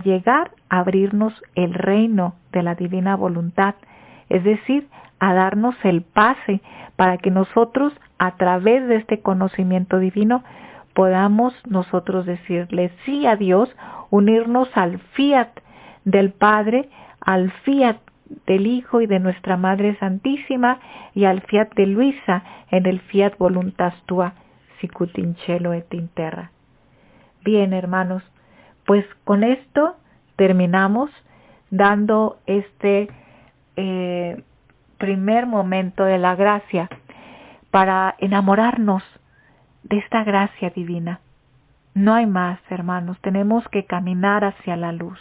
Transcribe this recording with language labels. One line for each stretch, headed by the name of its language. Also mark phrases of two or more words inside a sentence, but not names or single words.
Spanish: llegar a abrirnos el reino de la divina voluntad, es decir, a darnos el pase para que nosotros, a través de este conocimiento divino, podamos nosotros decirle sí a Dios, unirnos al fiat del Padre, al fiat del Hijo y de nuestra Madre Santísima, y al fiat de Luisa en el
Latin: fiat voluntas tua, sicut in cielo et in terra.
Spanish: Bien, hermanos, pues con esto terminamos dando este primer momento de la gracia para enamorarnos de esta gracia divina. No hay más, hermanos, tenemos que caminar hacia la luz.